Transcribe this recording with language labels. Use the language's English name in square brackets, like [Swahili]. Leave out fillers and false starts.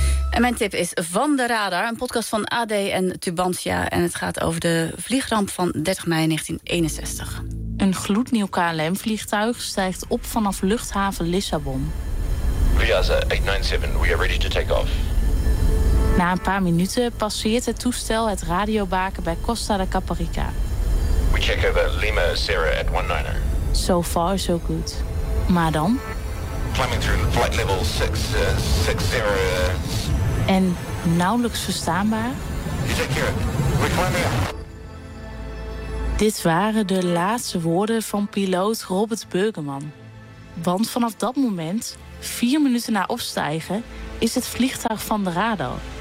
[Dutch] En mijn tip is Van de Radar, een podcast van AD en Tubantia. En het gaat over de vliegramp van 30 mei 1961. Een gloednieuw KLM-vliegtuig stijgt op vanaf luchthaven Lissabon. [English] Vyaza 897, we are ready to take off. [Dutch] Na een paar minuten passeert het toestel het radiobaken bij Costa da Caparica. [English] We check over Lima Sierra at 190. So far, so good. [Dutch] Maar dan? [English] Climbing through flight level 660. [Dutch] En nauwelijks verstaanbaar? [English] You take care. We climb here. [Dutch] Dit waren de laatste woorden van piloot Robert Burgerman. Want vanaf dat moment, 4 minuten na opstijgen, is het vliegtuig van de radar.